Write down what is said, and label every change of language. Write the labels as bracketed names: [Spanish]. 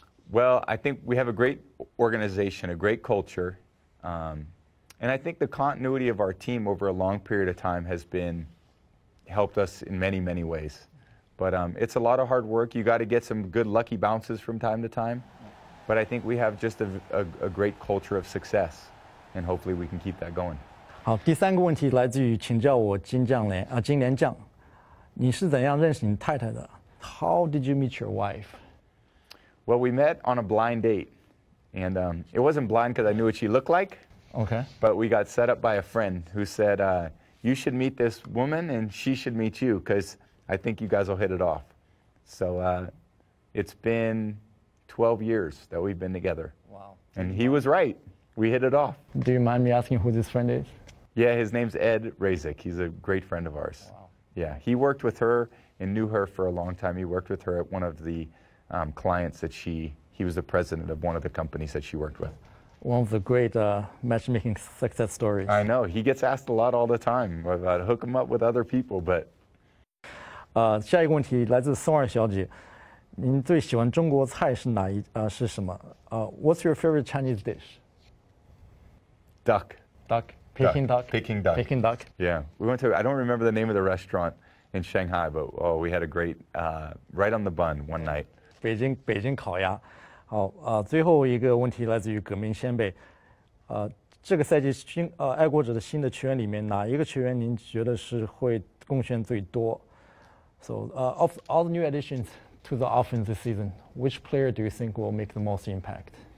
[English] Well, I think we have a great organization, a great culture, and I think the continuity of our team over a long period of time has helped us in many, many ways. But it's a lot of hard work. You got to get some good lucky bounces from time to time. But I think we have just a great culture of success, and hopefully we can keep that going. [Chinese] 好，第三个问题来自于请教我金莲将，你是怎样认识你太太的 ？ [English] How did you meet your wife? Well, we met on a blind date, and it wasn't blind because I knew what she looked like. Okay. But we got set up by a friend who said, you should meet this woman and she should meet you because I think you guys will hit it off. So it's been 12 years that we've been together. Wow. And he was right. We hit it off. Do you mind me asking who this friend is? Yeah, his name's Ed Razik. He's a great friend of ours. Wow. Yeah, he worked with her and knew her for a long time. He worked with her at one of the clients that he was the president of one of the companies that she worked with. one of the great matchmaking success stories. I know. He gets asked a lot all the time about hook him up with other people, but [Chinese] 下一个问题来自松儿小姐，您最喜欢中国菜是是什么？ [English] What's your favorite Chinese dish? duck. Duck. Peking duck. Peking duck. Peking duck. Yeah. We went to, I don't remember the name of the restaurant in Shanghai, but we had a great, right on the bun one night. [Chinese] 北京烤鸭。好最后一个问题来自于革命先辈，这个赛季爱国者的新的球员里面，哪一个球员您觉得是会贡献最多？ [English] So of all the new additions to the offense this season, which player do you think will make the most impact?